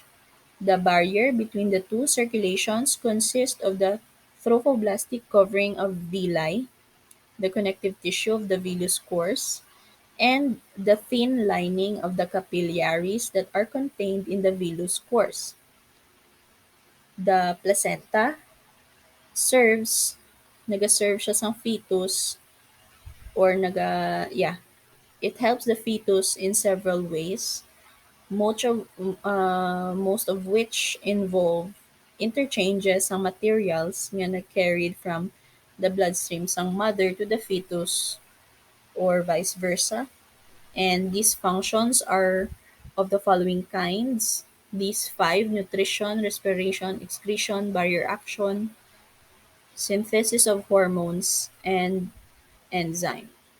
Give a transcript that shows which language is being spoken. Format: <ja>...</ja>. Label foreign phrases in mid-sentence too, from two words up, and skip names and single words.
<en>The barrier between the two circulations consists of the trophoblastic covering of villi, the connective tissue of the villus course, and the thin lining of the capillaries that are contained in the villus course. The placenta serves,</en> <hil>nagaserve siya sang</hil> <en>fetus or it helps the fetus in several ways, most of which involve interchanges ng materials nga carried from the bloodstream sang mother to the fetus or vice versa. And these functions are of the following kinds. These five: nutrition, respiration, excretion, barrier action, synthesis of hormones, and enzyme.</en>